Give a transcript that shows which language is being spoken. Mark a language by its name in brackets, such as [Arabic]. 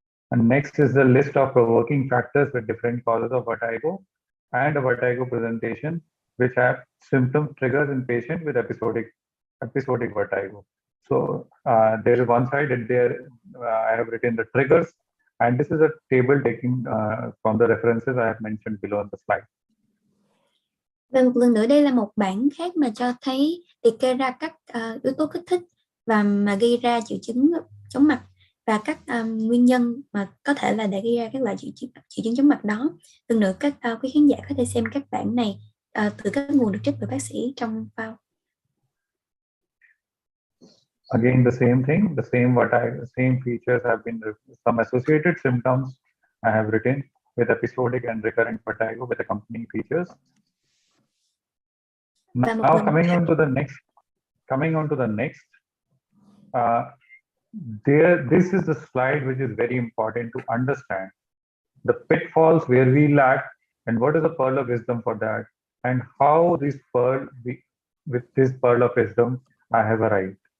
[English] And next is the list of provoking factors with different causes of vertigo and a vertigo presentation which have symptom triggers in patient with episodic vertigo. So there is one side and there I have written the triggers, and this is a table taking from the references I have mentioned below on the slide. [Vietnamese] Và một lần nữa đây là một bảng khác mà cho thấy liệt kê ra các yếu tố kích thích và mà gây ra triệu chứng chóng mặt, và các nguyên nhân mà có thể là để gây ra các loại triệu chứng chóng mặt đó. Lần nữa các quý khán giả có thể xem các bảng này từ các nguồn được trích từ bác sĩ trong file. [English] Again, the same thing, the same features have been some associated symptoms I have written with episodic and recurrent vertigo with accompanying features. Now coming on to the next, this is the slide which is very important to understand the pitfalls where we lack, and what is the pearl of wisdom for that, and how with this pearl of wisdom I have arrived.